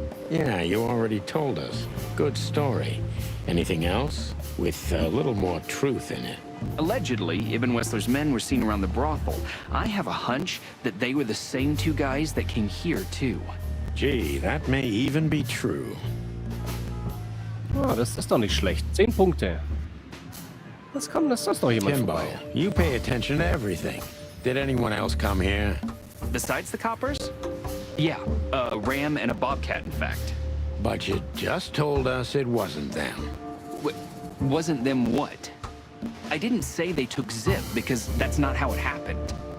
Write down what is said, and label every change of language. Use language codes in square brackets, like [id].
[en] Yeah, you already told us. Good story. Anything else? With a little more truth in it. Allegedly, Ibn Wessler's men were seen around the brothel. I have a hunch that they were the same two guys that came here, too. Gee, that may even be true. [de] Oh, das ist doch nicht schlecht. 10 Punkte. Was kommt, das ist doch jemand [en] Timbo, [de] vorbei. [en] you pay attention to everything. Did anyone else come here? Besides the coppers? Yeah, a ram and a bobcat, in fact. But you just told us it wasn't them. Wasn't them what? I didn't say they took Zip, because that's not how it happened.